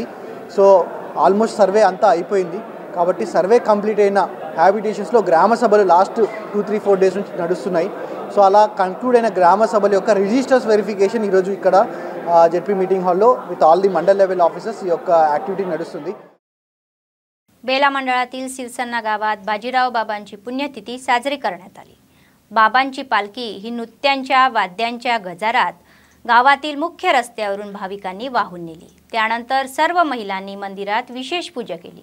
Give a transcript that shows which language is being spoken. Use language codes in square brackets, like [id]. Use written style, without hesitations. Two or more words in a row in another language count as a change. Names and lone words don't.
[en] So almost survey [te] అంతా అయిపోయింది కాబట్టి [en] survey complete [te] అయిన హ్యాబిటేషన్స్లో గ్రామ సభలు [en] last 2-3-4 days [te] నుంచి నడుస్తున్నాయి। సో అలా కంక్లూడ్ అయిన గ్రామ సభల యొక్క [en] registers verification [te] ఈరోజు ఇక్కడ [en] ZP meeting hall with all the mandal level officers [te] ఈ యొక్క యాక్టివిటీ నడుస్తుంది। [mr] बेला मंडळातील सिरसन्ना गावात बाजीराव बाबांची पुण्यतिथी साजरी करण्यात आली। बाबांची पालखी ही नृत्यांच्या वाद्यांच्या गजारात गावातील मुख्य रस्त्यावरून भाविकांनी वाहून नेली। त्यानंतर सर्व महिलांनी मंदिरात विशेष पूजा केली।